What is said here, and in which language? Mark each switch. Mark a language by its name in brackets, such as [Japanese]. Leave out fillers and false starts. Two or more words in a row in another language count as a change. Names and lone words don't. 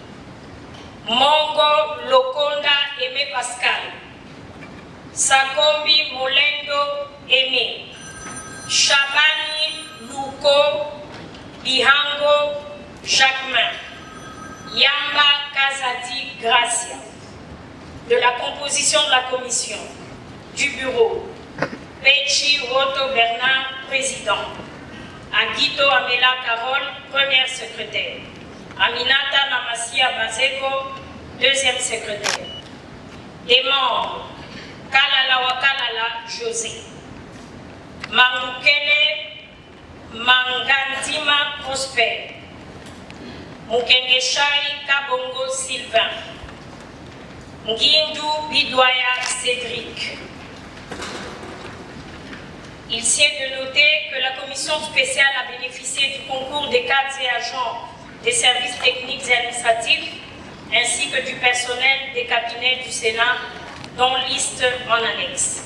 [French] Mongo Lokonda Aimé Pascal, Sakombi Molendo Aimé, Chabani Luko Bihango Jacquemin, Yamba Kazadi Gracia. De la composition de la commission, du bureau, Pechi Woto Bernard, président, Aguito Amela Carole, première secrétaire, Aminata Namasia Bazego, deuxième secrétaire. Des membres, Kalala Wakalala José, Mamukele Mangandima Prosper, Mukengeshai Kabongo Sylvain, Nguindu Bidwaya Cédric. Il sied de noter que la commission spéciale a bénéficié du concours des cadres et agents des services techniques et administratifs, ainsi que du personnel des cabinets du Sénat, dont liste en annexe.